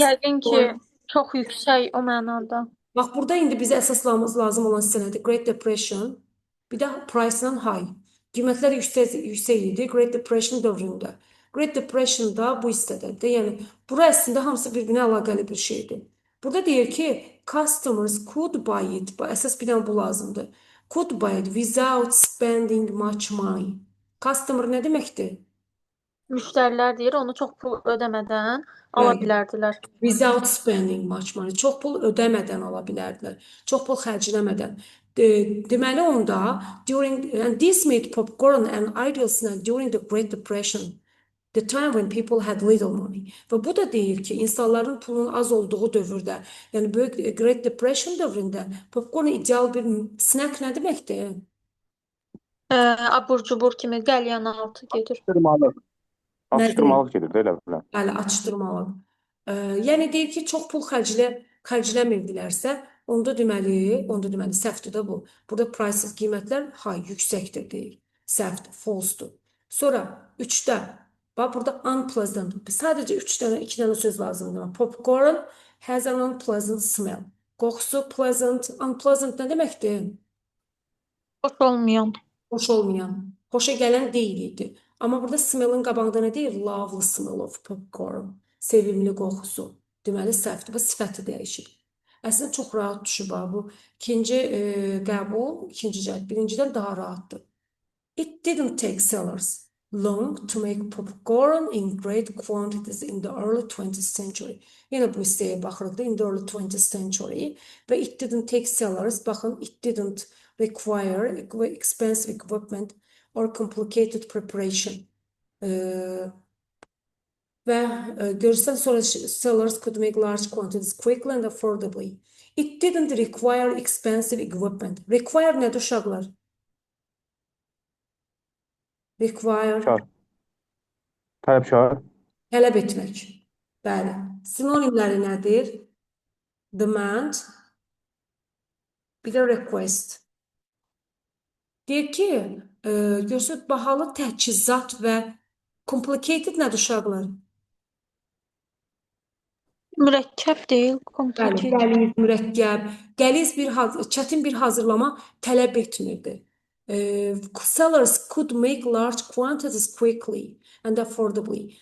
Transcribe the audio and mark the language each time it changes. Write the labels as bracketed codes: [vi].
[az] Yəqin ki, çox yüksək o mənada. bax, burada indi bizə əsaslamamız lazım olan sənədir. Great Depression, bir də price-la high. Qiymətlər yüksək idi Great Depression dövründə. Great Depression-da bu hissədədir. Yəni, bura əslində hamısı bir-birinə əlaqəli bir şeydir. Burada deyir ki, [en] customers could buy it. [az] Əsas bir dənə bu lazımdır. [en] Could buy it without spending much money. [az] Customer nə deməkdir? Müştərilər deyir, onu çox pul ödəmədən ala Bəli. bilərdilər. [en] Without spending much money. [az] Çox pul ödəmədən ala bilərdilər. Çox pul xərcləmədən. Deməli onda, [en] and this made popcorn an ideal snack during the Great Depression. the time when people had little money. [az] Və bu da deyir ki, insanların pulun az olduğu dövrdə, yəni böyük Great Depression dövründə popcorn ideal bir snack nə deməkdir? Abur cubur kimi qəlyanaltı gedir. Atıştırmalık. Nədir? Atıştırmalık gedir də elə bilən. Bəli, atışdırmalı. Yəni deyir ki, çox pul xərcləmirdilərsə, onda deməli səhvdir də bu. Burada prices qiymətlər yüksəkdir deyir. Səhvdir, false-dur. Sonra 3-də bax burada unpleasant. Sadəcə 2 dənə söz lazımdır. [en] Popcorn has an unpleasant smell. [az] Qoxusu pleasant, unpleasant nə deməkdir? Xoş olmayan. Xoş olmayan, xoşa gələn deyil idi. Amma burada smell-ın qabağında nə deyir? [en] Lovely smell of popcorn. [az] Sevimli qoxusu. Deməli, səhvdir. Bu sifəti dəyişir. Əslində çox rahat düşüb bu. İkinci qəbul, ikinci cəhət birincidən daha rahatdır. [en] It didn't take sellers long to make popcorn in great quantities in the early 20th century. [az] Yenə bu hissəyə baxırıq da, [en] in the early 20th century. Və it didn't take sellers, baxın, it didn't require expensive equipment or complicated preparation. [az] Və görürsən, sonra [en] sellers could make large quantities quickly and affordably. It didn't require expensive equipment. [az] Require nədir uşaqlar? [en] Require, [az] Tələbkar. tələb etmək. Bəli. Sinonimləri nədir? Demand, bir də request. Deyir ki, görürsünüz, bahalı təchizat və complicated nədir uşaqlar? Mürəkkəb deyil, Bəli, komplike. qəliz, mürəkkəb, çətin bir hazırlama tələb etmirdi. [en] Sellers could make large quantities quickly and affordably.